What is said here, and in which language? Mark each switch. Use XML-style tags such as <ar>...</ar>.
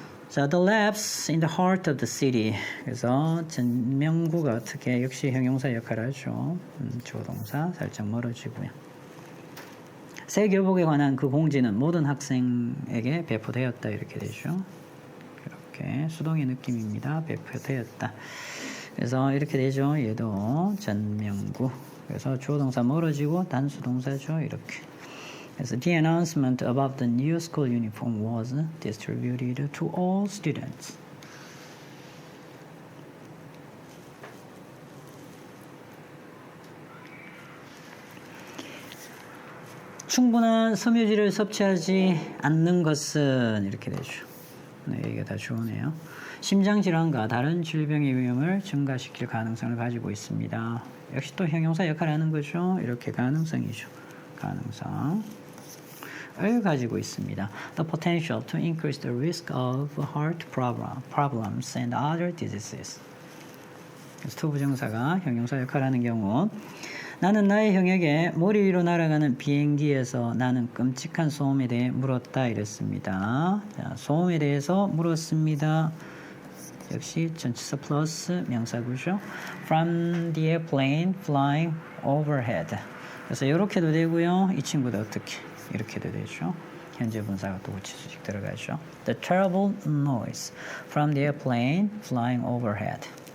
<en>자, the labs in the heart of the city.</en> <ko>그래서 전명구가 어떻게 역시 형용사 역할을 하죠. 주어 동사 살짝 멀어지고요. 새 교복에 관한 그 공지는 모든 학생에게 배포되었다. 이렇게 되죠. 이렇게 수동의 느낌입니다. 배포되었다. 그래서 이렇게 되죠. 얘도 전명구. 그래서 주어 동사 멀어지고 단수 동사죠. 이렇게.</ko> <en>그래서 the announcement about the new school uniform was distributed to all students.</en> <ko>충분한 섬유질을 섭취하지 않는 것은 이렇게 되죠. 네, 이게 다 주어네요. 심장질환과 다른 질병의 위험을 증가시킬 가능성을 가지고 있습니다. 역시 또 형용사 역할을 하는 거죠. 이렇게 가능성이죠. 가능성을 가지고 있습니다.</ko> <en>The potential to increase the risk of heart problems and other diseases.</en> <ko>그래서 to 부정사가 형용사 역할을 하는 경우 나는 나의 형에게 머리 위로 날아가는 비행기에서 나는 끔찍한 소음에 대해 물었다 이랬습니다. 자, 소음에 대해서 물었습니다. 역시 전치사 플러스 명사구죠.</ko> <en>From the airplane flying overhead.</en> <ko>그래서 이렇게도 되고요. 이 친구도 어떻게 이렇게도 되죠. 현재 분사가 또 고치수식 들어가죠.</ko> <en>The terrible noise from the airplane flying overhead.</en>